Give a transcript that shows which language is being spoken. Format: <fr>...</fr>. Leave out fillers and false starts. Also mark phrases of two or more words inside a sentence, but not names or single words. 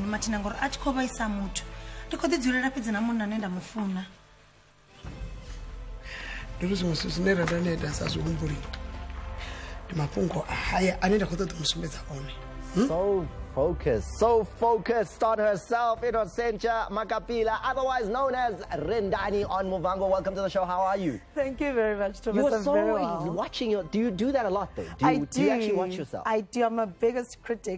<ve>mathina ngori a tshi khou vhaisa muthu ndi khou ḓi dzulela fhedzi na munna ane nda mu funa ndi ri zwiṅwe zwithu zwine ra nda nda ita sa zwi humbuli ndi mafhungo haya ane nda khou ṱoḓa u mu sumbedza one</ve> <en>So focused, starred herself, Inocentia Makapila, otherwise known as Rendani on Muvango. Welcome to the show. How are you? Thank you very much, Thomas. You're so very well. watching your. Do you do that a lot, though? Do you actually watch yourself? I do. I'm my biggest critic.</en>